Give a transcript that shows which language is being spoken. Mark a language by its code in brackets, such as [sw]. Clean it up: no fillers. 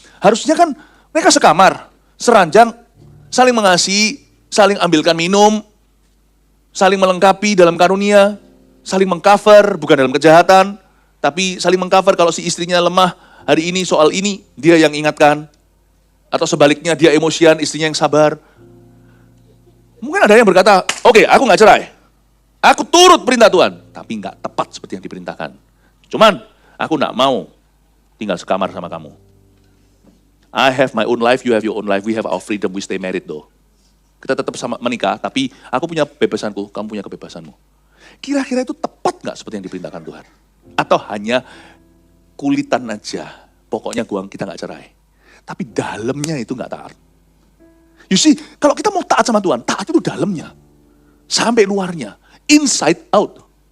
[id] Harusnya kan mereka sekamar, seranjang, saling mengasihi, saling ambilkan minum, saling melengkapi dalam karunia, saling mengcover, bukan dalam kejahatan, tapi saling mengcover kalau si istrinya lemah, hari ini soal ini, dia yang ingatkan. Atau sebaliknya dia emosian, istrinya yang sabar. Mungkin ada yang berkata, oke, aku gak cerai. Aku turut perintah Tuhan, tapi gak tepat seperti yang diperintahkan. Cuman, aku gak mau tinggal sekamar sama kamu. [en] I have my own life, you have your own life, we have our freedom, we stay married though. [id] Kita tetap sama menikah, tapi aku punya kebebasanku, kamu punya kebebasanmu. Kira-kira itu tepat gak seperti yang diperintahkan Tuhan? Atau hanya kulitan aja, pokoknya kita gak cerai. Tapi dalamnya itu gak taat. You see, kalau kita mau taat sama Tuhan, taat itu dalamnya. Sampai luarnya. [en] Inside out.